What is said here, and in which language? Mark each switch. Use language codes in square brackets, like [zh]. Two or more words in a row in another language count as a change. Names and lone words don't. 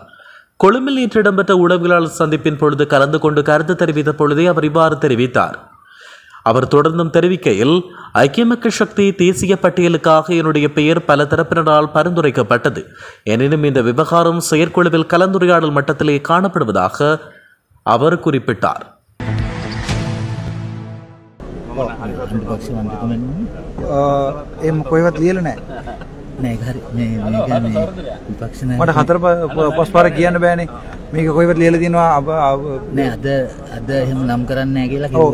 [ta] கொழும்பில் நேற்று இடம்பெற்ற ஊடகவியலாளர் சந்திப்பின் பொழுது கலந்து கொண்டு கருத்து தெரிவித்த பொழுதே அவர் இவ்வாறு தெரிவித்தார். அவர் தொடர்ந்தும் தெரிவிக்கையில், ஐக்கிய மக்கள் சக்தி தேசிய பட்டியலுக்காக என்னுடைய பெயர் பல தரப்பினரால் பரிந்துரைக்கப்பட்டது. எனினும் இந்த விவகாரம் செயற்குழுவில் கலந்துரையாடல் மட்டத்திலே காணப்படுவதாக அவர் குறிப்பிட்டார். [si] මට හතර පස් පාර කියන්න බෑනේ මේක කොයිවත් ලියලා තියෙනවා නෑ අද එහෙම නම් කරන්නේ නෑ කියලා කිව්වා.